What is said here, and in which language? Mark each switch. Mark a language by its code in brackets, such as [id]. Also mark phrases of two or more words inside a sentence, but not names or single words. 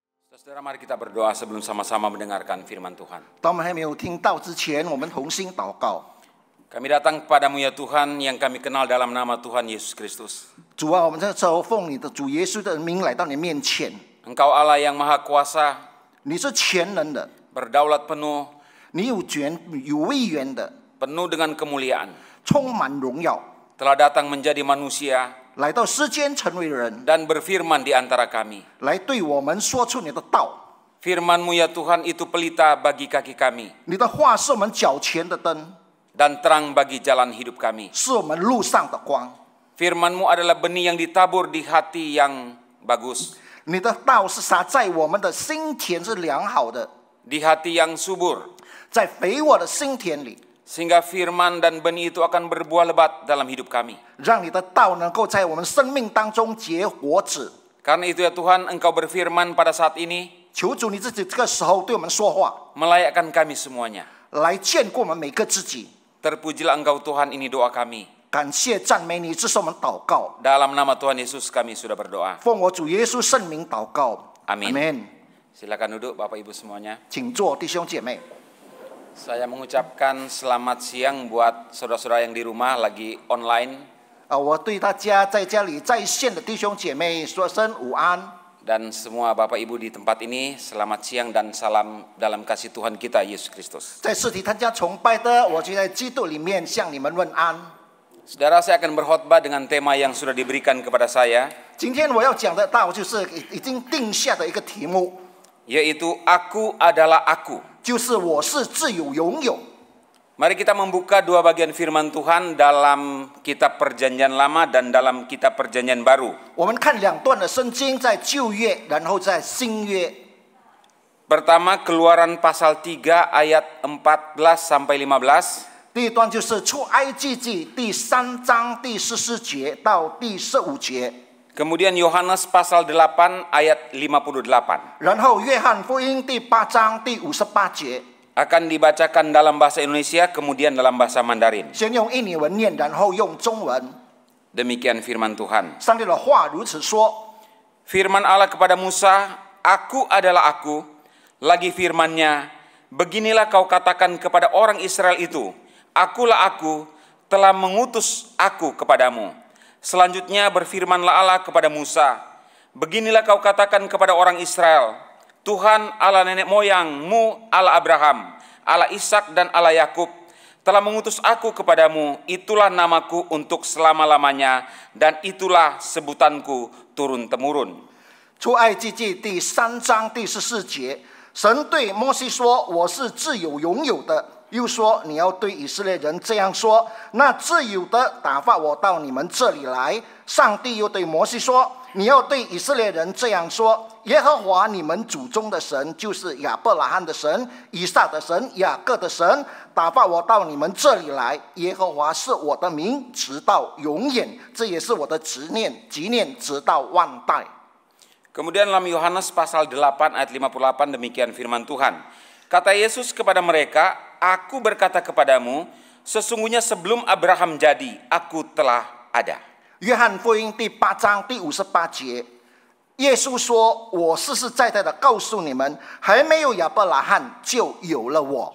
[id] Saudara, mari kita berdoa sebelum sama-sama mendengarkan firman Tuhan. [zh] 当我们还没有听到之前，我们同心祷告。 [id] Kami datang kepadamu ya Tuhan yang kami kenal dalam nama Tuhan Yesus Kristus. [zh] 主啊，我们这时候奉你的主耶稣的名来到你面前。 [id] Engkau Allah yang maha kuasa, [zh] 你是全能的， [id] berdaulat penuh, [zh] 你有权有威严的， [id] penuh dengan kemuliaan. [zh] 充满荣耀， [id] Telah datang menjadi manusia [zh] 来到世间成为人， [id] dan berfirman di antara kami. [zh] 来对我们说出你的道。 [id] Firman-Mu ya Tuhan itu pelita bagi kaki kami [zh] 你的话是我们脚前的灯， [id] dan terang bagi jalan hidup kami. [zh] 是我们路上的光。 [id] Firman-Mu adalah benih yang ditabur di hati yang bagus, [zh] 你的道是撒在我们的心田是良好的， [id] di hati yang subur, [zh] 在肥沃的心田里， [id] sehingga firman dan benih itu akan berbuah lebat dalam hidup kami. [zh] 让你的道能够在我们生命当中结果子。 [id] Karena itu ya Tuhan, Engkau berfirman pada saat ini, [zh] 求主你自己这个时候对我们说话， [id] melayakkan kami semuanya. [zh] 来眷顾我们每个自己。 [id] Terpujilah Engkau Tuhan, ini doa kami. [zh] 感谢赞美你，这是我们祷告， [id] Dalam nama Tuhan Yesus kami sudah berdoa. [zh] 奉我主耶稣圣名祷告。 [id] Amin. Amin。 Silakan duduk Bapak Ibu semuanya. [zh] 请坐，弟兄姐妹。 [id] Saya mengucapkan selamat siang buat saudara-saudara yang di rumah lagi online [zh] 我对大家在家里在线的弟兄姐妹说声午安。 [id] dan semua Bapak Ibu di tempat ini selamat siang dan salam dalam kasih Tuhan kita Yesus Kristus. [zh] 在实体参加崇拜的，我就在基督里面向你们问安。 [id] Saudara, saya akan berkhotbah dengan tema yang sudah diberikan kepada saya, [zh] 今天我要讲的道就是已经定下的一个题目， [id] yaitu Aku adalah Aku. [zh] 就是我是自由拥有。 [id] Mari kita membuka dua bagian firman Tuhan dalam kitab Perjanjian Lama dan dalam kitab Perjanjian Baru. [zh] 我们看两段的圣经，在旧约，然后在新约。 [id] Pertama, Keluaran pasal 3 ayat 14 sampai 15. [zh] 第一段就是出埃及记第3章第14节到第15节， [id] Kemudian Yohanes pasal 8 ayat 58. [zh] 然后约翰福音第8章第58节， [id] Akan dibacakan dalam bahasa Indonesia, kemudian dalam bahasa Mandarin. [zh] 先用印尼文念，然后用中文。 [id] Demikian firman Tuhan. [zh] 上帝的话如此说： [id] Firman Allah kepada Musa, Aku adalah Aku. Lagi firman-Nya, beginilah kau katakan kepada orang Israel itu, Akulah Aku, telah mengutus Aku kepadamu. Selanjutnya berfirmanlah Allah kepada Musa, beginilah kau katakan kepada orang Israel, Tuhan Allah nenek moyangmu, Allah Abraham, Allah Ishak dan Allah Yakub, telah mengutus Aku kepadamu, itulah namaku untuk selama-lamanya, dan itulah sebutanku turun-temurun. [zh] 出埃及记第3章第14节，神对摩西说：“我是自有拥有的。” 又说：“你要对以色列人这样说，那自有的打发我到你们这里来。” 上帝又对摩西说：“你要对以色列人这样说，耶和华你们祖宗的神，就是亚伯拉罕的神、以撒的神、雅各的神，打发我到你们这里来。耶和华是我的名，直到永远，这也是我的执念、纪念，直到万代。” [id] Kemudian dalam Yohanes pasal 8 ayat 58 demikian firman Tuhan. Kata Yesus kepada mereka, Aku berkata kepadamu, sesungguhnya sebelum Abraham jadi, Aku telah ada. [zh] 约翰福音第8章第58节，耶稣说：“我实实在在的告诉你们，还没有亚伯拉罕就有了我。”